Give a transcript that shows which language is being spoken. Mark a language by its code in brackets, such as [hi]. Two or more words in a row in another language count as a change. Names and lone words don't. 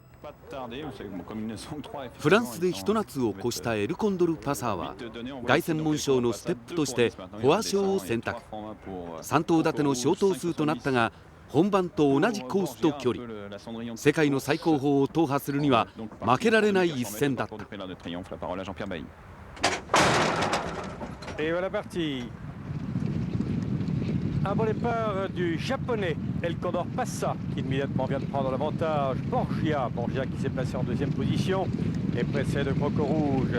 [ja] フランスでひと夏を越したエルコンドルパサーは凱旋門賞のステップとしてフォア賞を選択。3頭立ての小頭数となったが、本番と同じコースと距離、世界の最高峰を踏破するには負けられない一戦だった。 [fr] Un bon départ du japonais El Condor Passa qui immédiatement vient de prendre l'avantage. Borgia qui s'est placé en deuxième position et précède Croco Rouge.